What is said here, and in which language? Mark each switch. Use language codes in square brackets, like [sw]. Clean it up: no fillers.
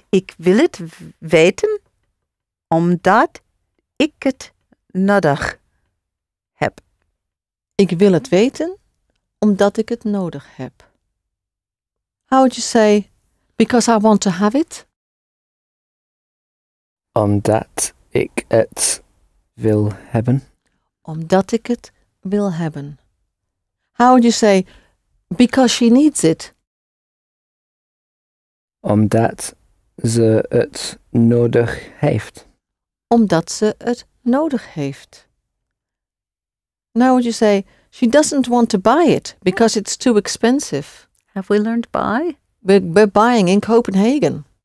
[nl] Ik wil het weten omdat ik het nodig heb. Ik wil het weten omdat ik het nodig heb. [en] How would you say, because I want to have it? [nl] Omdat ik het wil hebben. Omdat ik het wil hebben. [en] How would you say, because she needs it? [nl] Omdat ze het nodig heeft. Omdat ze het nodig heeft. [en] Now would you say, she doesn't want to buy it because it's too expensive. Have we learned by? We're buying in Copenhagen.